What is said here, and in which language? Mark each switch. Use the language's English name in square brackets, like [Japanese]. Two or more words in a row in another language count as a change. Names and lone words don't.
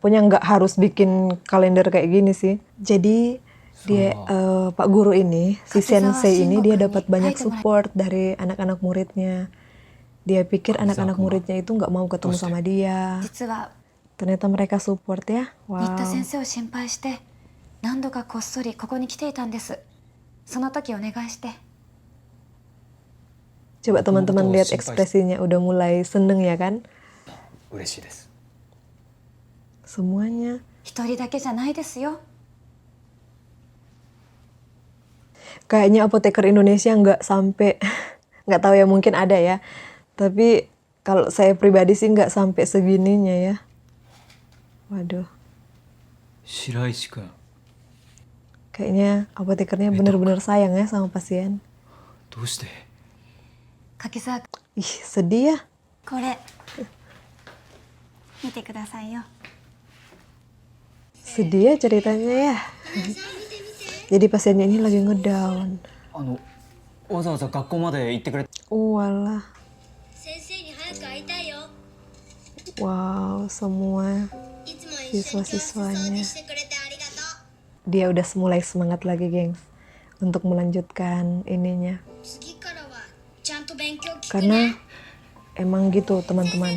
[Indonesian] Pokoknya nggak harus bikin kalender kayak gini sih. Jadi dia Pak Guru ini, si sensei ini dia dapat banyak support dari anak-anak muridnya. Dia pikir anak-anak muridnya itu nggak mau ketemu sama dia. [Japanese] 実は [Indonesian] Ternyata mereka support ya. [Japanese] 新田 [Indonesian] Wow. [Japanese] 先生を心配して何度かこっそりここに来ていたんです。その時お願いして。 [Indonesian] Coba teman-teman lihat ekspresinya, udah mulai seneng ya kan? [Japanese] 嬉しいです。 [Indonesian] Semuanya. [Japanese] 一人だけじゃないですよ。 [Indonesian] Kayaknya apoteker Indonesia nggak sampai, nggak tahu ya, mungkin ada ya. Tapi kalau saya pribadi sih nggak sampai segininya ya. Waduh. [Japanese] 白石君、 [Indonesian] Kayaknya apotekernya bener-bener sayang ya sama pasien. [Japanese] どうして？ [Indonesian] 柿沢君、 Ih, sedih ya. [Japanese] これ見てくださいよ。 [Indonesian] Sedih ya ceritanya ya. Jadi pasiennya ini lagi ngedown. [Japanese] わざわざ学校まで行ってくれ。 [Indonesian] Walah. Wow, semua siswa-siswanya. Dia udah mulai semangat lagi, gengs, untuk melanjutkan ininya. Karena emang gitu, teman-teman.